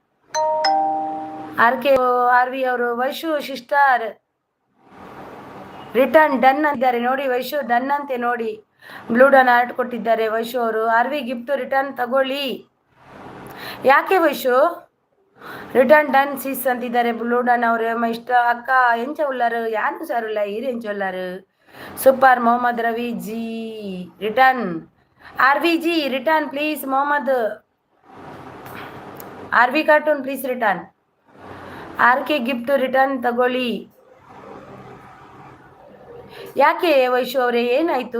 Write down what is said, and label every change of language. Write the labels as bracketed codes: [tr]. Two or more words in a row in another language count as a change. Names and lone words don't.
[kn] ಆರ್ವಿ ಅವರು ವೈಶು ಸಿಸ್ಟರ್ [en] return done [kn] ಅಂತಿದ್ದಾರೆ ನೋಡಿ. ವೈಶು ಡನ್ ಅಂತೆ ನೋಡಿ. ಬ್ಲೂಡನ್ ಆರ್ಟ್ ಕೊಟ್ಟಿದ್ದಾರೆ ವೈಶು ಅವರು. ಆರ್ವಿ [en] gift return [kn] ತಗೊಳ್ಳಿ. ಯಾಕೆ ವೈಶು? [en] return done [kn] ಸೀಸ್ ಅಂತಿದ್ದಾರೆ ಬ್ಲೂಡನ್ ಅವರು. [tcy] ಇಷ್ಟ ಅಕ್ಕ ಎಂಚ ಉಳ್ಳಾರು ಯಾನು ಸಾರುಲ್ಲ ಈರು ಎಂಚ ಉಳ್ಳಾರು. [kn] ಸೂಪರ್. ಮೊಹಮ್ಮದ್ ರವಿ ಜಿ ರಿಟರ್ನ್. ಆರ್ವಿ ಜಿ [en] return please. [kn] ಮೊಹಮ್ಮದ್ ಆರ್ವಿ [en] cartoon please return. [kn] ಆರ್ಕೆ [en] gift return [kn] ತಗೊಳ್ಳಿ. ಯಾಕೆ ವೈಶು ಅವರೇ ಏನಾಯ್ತು?